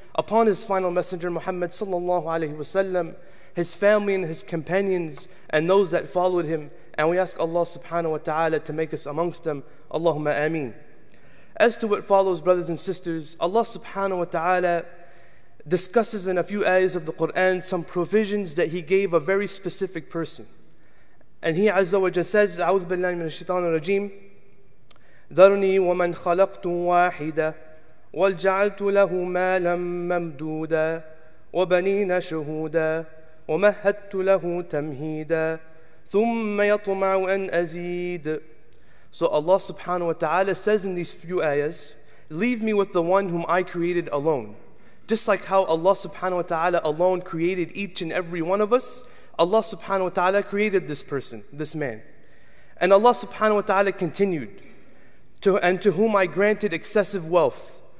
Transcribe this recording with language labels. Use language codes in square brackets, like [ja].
[en] upon his final messenger Muhammad sallallahu alaihi wasallam, his family and his companions, and those that followed him. And we ask Allah subhanahu wa ta'ala to make us amongst them. Allahumma ameen. As to what follows, brothers and sisters, Allah subhanahu wa ta'ala discusses in a few ayahs of the Quran some provisions that He gave a very specific person. And He Azza wa Jalla says, [ar] أعوذ بالله من الشيطان الرجيم ذرني ومن خلقت واحدا وجعلت له مالا ممدودا وبنين شهودا ومهدت له تمهيدا ثم يطمع أن أزيد. [en] So Allah subhanahu wa ta'ala says in these few ayahs, leave me with the one whom I created alone. Just like how Allah subhanahu wa ta'ala alone created each and every one of us, Allah subhanahu wa ta'ala created this person, this man. And Allah subhanahu wa ta'ala continued, to whom I granted excessive wealth.